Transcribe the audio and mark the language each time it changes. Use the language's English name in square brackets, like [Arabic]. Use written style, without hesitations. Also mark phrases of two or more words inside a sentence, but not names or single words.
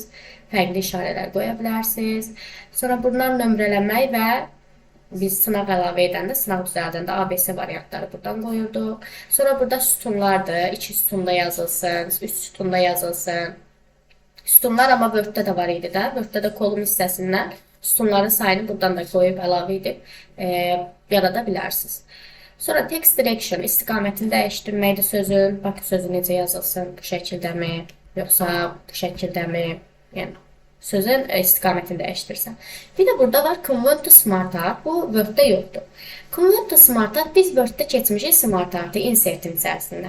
[Azerbaijani] Fərqli işarələr qoya bilərsiniz. Sonra bunlar nömrələmək və biz sınaq əlavə edəndə, sınaq düzəldəndə ABC variantları buradan qoyurduq. Sonra burada sütunlardır. 2 sütunda yazılsın, 3 sütunda yazılsın. Sütunlar amma Word-də də var idi də. Word-də də kolum hissəsindən sütunların sayını buradan da qoyub əlavə edib yarada bilərsiniz. Sonra [English] text direction, [Azerbaijani] istiqamətini dəyişdirməkdir sözün. Bax, sözü necə yazılsın, bu şəkildəmi, yoxsa bu şəkildəmi? Yəni, sözün istiqamətini dəyişdirsən. Bir də burada var [English] Convert to Smart Art. [Azerbaijani] Bu Word-də yoxdur. [English] Convert to Smart Art, [Azerbaijani] biz Word-də keçmişik Smart Art-ı insertin içərisində.